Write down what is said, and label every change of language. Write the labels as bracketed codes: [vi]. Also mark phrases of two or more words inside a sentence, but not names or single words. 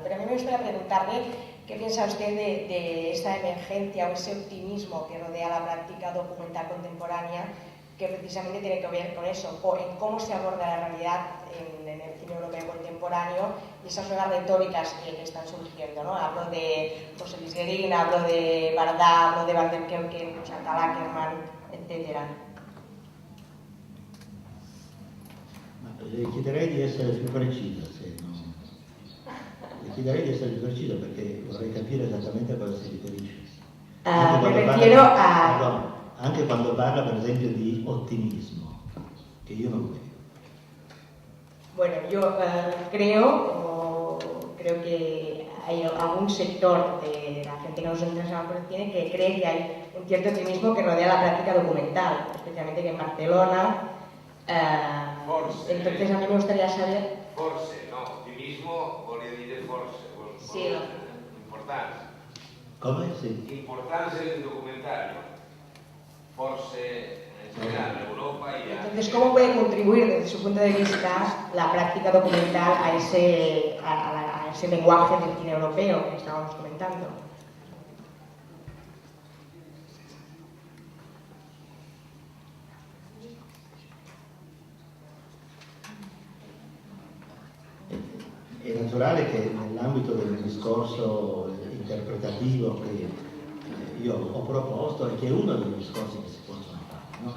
[es] Pero a mí me gustaría preguntarle qué piensa usted de esta emergencia o ese optimismo que rodea la práctica documental contemporánea, que precisamente tiene que ver con eso, en cómo se aborda la realidad en el cine europeo contemporáneo y esas nuevas retóricas que están surgiendo, ¿no? Hablo de José Luis Guerin, hablo de Bardà, hablo de Van der Keuken, Chantal Akerman, etc. [it] Le chiederei di essere più precisa, se non... Le chiederei di essere più precisa perché vorrei capire esattamente a cosa si riferisce. Anche quando parla per esempio di ottimismo, che io non vedo. [es] Bueno, yo creo que hay algún sector de la gente que nos interesa por el cine que cree que hay un cierto optimismo que rodea la práctica documental, especialmente que en Barcelona. [it] Forse. [es] Entonces a mí me gustaría saber... [it] Forse, no, ottimismo vuol dire forse, sì, importanza. Come? Sì. Importanza del documentario. [es] Forse en general en Europa y Entonces, ¿cómo puede contribuir desde su punto de vista la práctica documental a ese lenguaje del cine europeo que estábamos comentando? [it] È naturale che nell'ambito del discorso interpretativo che io ho proposto e che è uno dei discorsi che si possono fare, no?